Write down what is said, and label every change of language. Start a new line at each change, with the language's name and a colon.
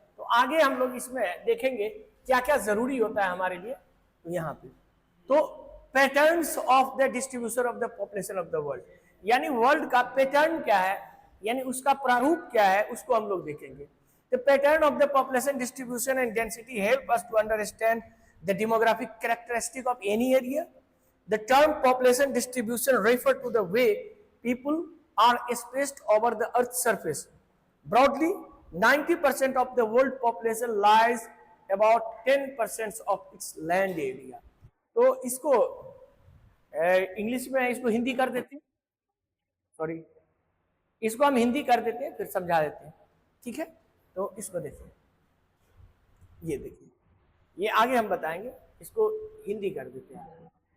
Hindi: तो आगे हम लोग इसमें देखेंगे क्या क्या जरूरी होता है हमारे लिए, तो यहाँ पे तो
English: patterns of the distribution of the population of the world,
Hindi: यानी वर्ल्ड का पैटर्न क्या है, यानी उसका प्रारूप क्या है, उसको हम लोग देखेंगे।
English: The pattern of the population distribution and density help us to understand the demographic characteristic of any area. The term population distribution refer to the way people are spaced over the earth's surface. Broadly, 90% of the world population lies about 10% of its land area.
Hindi: तो इसको English में इसको हिंदी कर देते हैं, sorry इसको हम हिंदी कर देते हैं, फिर समझा देते हैं, ठीक है। तो इसको देखिए, ये देखिए, ये आगे हम बताएंगे, इसको हिंदी कर देते हैं।